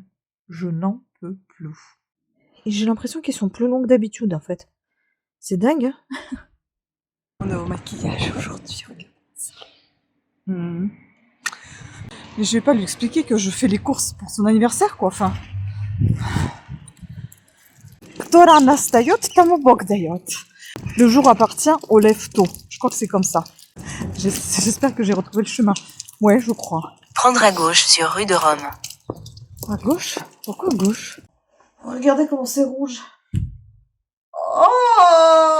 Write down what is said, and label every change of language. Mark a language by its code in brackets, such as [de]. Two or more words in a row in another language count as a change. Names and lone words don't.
[fr] Je n'en peux plus. Et j'ai l'impression qu'ils sont plus longs que d'habitude en fait. C'est dingue, hein. On est au maquillage aujourd'hui, regarde ça. Mhm. Mais je vais pas lui expliquer que je fais les courses pour son anniversaire, quoi, enfin. [ru] Кто рано встает, тому Бог дает. [fr] Le jour appartient aux lève-tôt. Je crois que c'est comme ça. J'espère que j'ai retrouvé le chemin. Ouais, je crois. Prendre à gauche sur rue de Rome. À gauche? Pourquoi à gauche? Regardez comment c'est rouge. Oh!